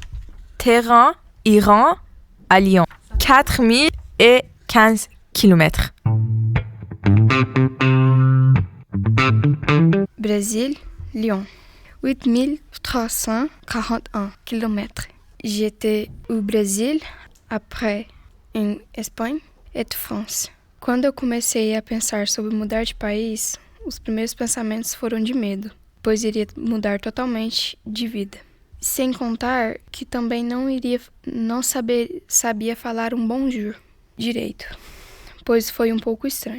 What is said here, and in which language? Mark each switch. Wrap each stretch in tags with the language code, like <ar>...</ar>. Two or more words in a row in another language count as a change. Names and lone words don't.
<fr>Téhéran, Iran, à Lyon. 4015 km. Brésil, Lyon. 8341 km. J'étais au Brasil, après</fr> <pt>em Espanha e France. Quando eu comecei a pensar sobre mudar de país, os primeiros pensamentos foram de medo, pois iria mudar totalmente de vida. Sem contar que também não sabia falar um bonjour direito, pois foi um pouco estranho.</pt>